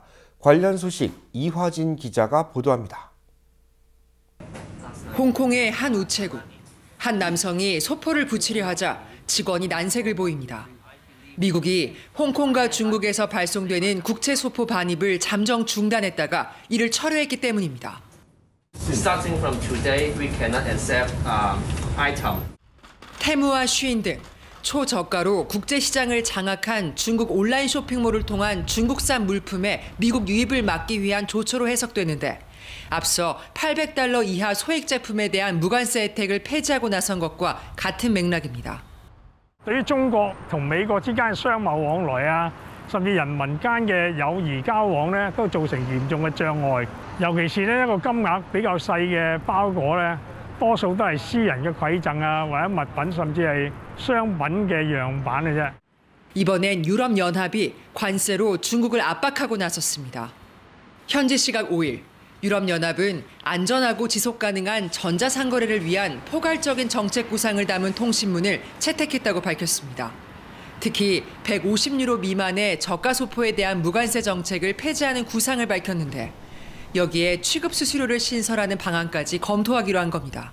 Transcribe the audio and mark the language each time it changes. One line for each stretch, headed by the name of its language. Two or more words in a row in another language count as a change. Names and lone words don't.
Korean: 관련 소식 이화진 기자가 보도합니다. 홍콩의 한 우체국. 한 남성이 소포를 붙이려 하자 직원이 난색을 보입니다. 미국이 홍콩과 중국에서 발송되는 국채 소포 반입을 잠정 중단했다가 이를 철회했기 때문입니다.
English: Starting from today, we cannot accept item.
Korean: 테무와 쉬인 등 초저가로 국제시장을 장악한 중국 온라인 쇼핑몰을 통한 중국산 물품의 미국 유입을 막기 위한 조처로 해석되는데 앞서 $800 이하 소액 제품에 대한 무관세 혜택을 폐지하고 나선 것과 같은 맥락입니다.
Cantonese: 對於中國同美國之間嘅商貿往來啊，甚至人民間嘅友誼交往咧，都造成嚴重嘅障礙。尤其是呢一個金額比較細嘅包裹咧，多數都係私人嘅饋贈啊，或者物品甚至係商品嘅樣板嘅啫。
Korean: 이번엔 유럽연합이 관세로 중국을 압박하고 나섰습니다. 현지 시각 5일, 유럽연합은 안전하고 지속가능한 전자상거래를 위한 포괄적인 정책 구상을 담은 통신문을 채택했다고 밝혔습니다. 특히 150유로 미만의 저가 소포에 대한 무관세 정책을 폐지하는 구상을 밝혔는데 여기에 취급 수수료를 신설하는 방안까지 검토하기로 한 겁니다.